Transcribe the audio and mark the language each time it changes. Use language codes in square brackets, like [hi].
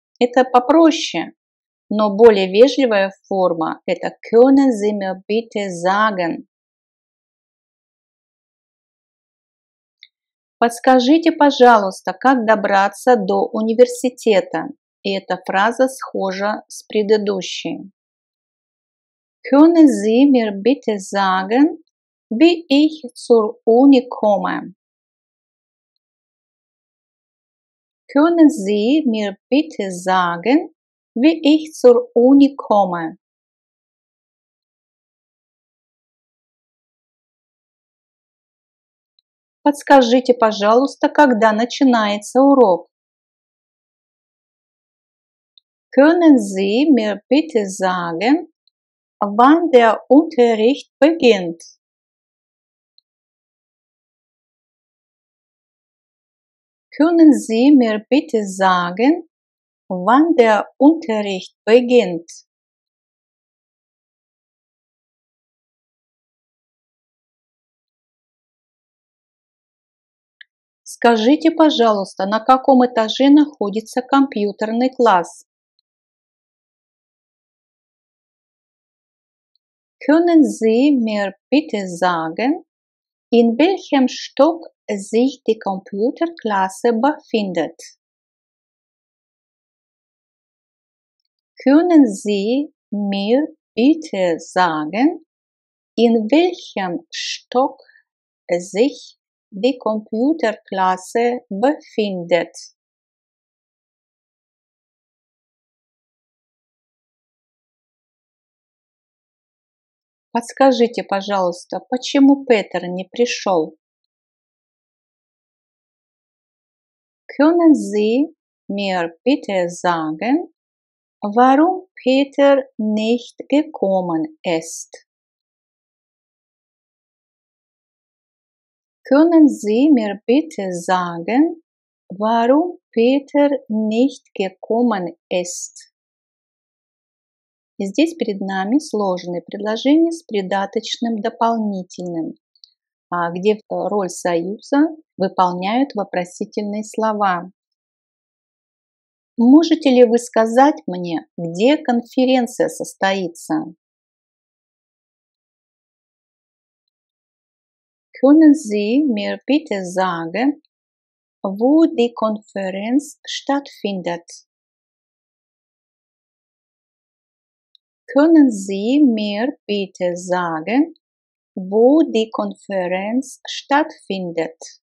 [ru] Это попроще, но более вежливая форма – это [de] «Können Sie mir bitte sagen». [ru] Подскажите, пожалуйста, как добраться до университета. И эта фраза схожа с предыдущей. [de] Können Sie mir bitte sagen, wie ich zur Uni komme? Können Sie mir bitte sagen, wie ich zur Uni komme? [ru] Подскажите, пожалуйста, когда начинается урок? [de] Können Sie mir bitte sagen, wann der Unterricht beginnt? Können Sie mir bitte sagen, wann der Unterricht beginnt? [ru] Скажите, пожалуйста, на каком этаже находится компьютерный класс? [de] Können Sie mir bitte sagen, in welchem Stock sich die Computerklasse befindet? Können Sie mir bitte sagen, in welchem Stock sich die Computerklasse befindet? [ru] Подскажите, пожалуйста, почему Петер не пришел? [de] Können Sie mir bitte sagen, warum Peter nicht gekommen ist? Können Sie mir bitte sagen, warum Peter nicht gekommen ist? [ru] И здесь перед нами сложные предложения с придаточным дополнительным, где роль союза выполняют вопросительные слова. Можете ли вы сказать мне, где конференция состоится? [de] Können Sie mir bitte sagen, wo die Konferenz stattfindet? Können Sie mir bitte sagen, wo die Konferenz stattfindet?